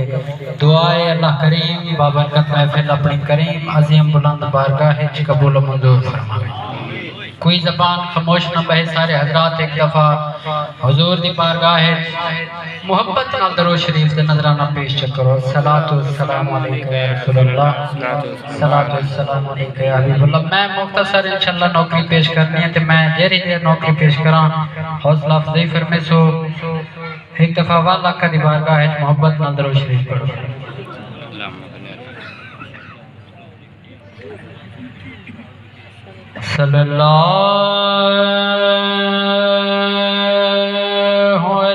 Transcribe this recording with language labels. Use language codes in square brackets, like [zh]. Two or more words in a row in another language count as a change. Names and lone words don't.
[pa] دعا ہے اللہ کریم بابرکت محفل اپنی کریم عظیم بلند بارگاہ چ قبول منظور فرماوے. کوئی زبان خاموش نہ بہے. سارے حضرات ایک دفعہ حضور دی بارگاہ محبت نال درود شریف دے نذرانہ پیش کرو. [ar] الصلاة والسلام عليك يا رسول الله، الصلاة والسلام عليك يا حبيب الله. [pa] میں مختصر ان شاء اللہ نوکری پیش کرنی ہے تے میں جیہڑی دیر نوکری پیش کراں حوصلہ افزائی فرمے سو ایک دفعہ والا کا دی بارگاہ چ محبت نال درود شریف پڑھو. सल्लल्लाहु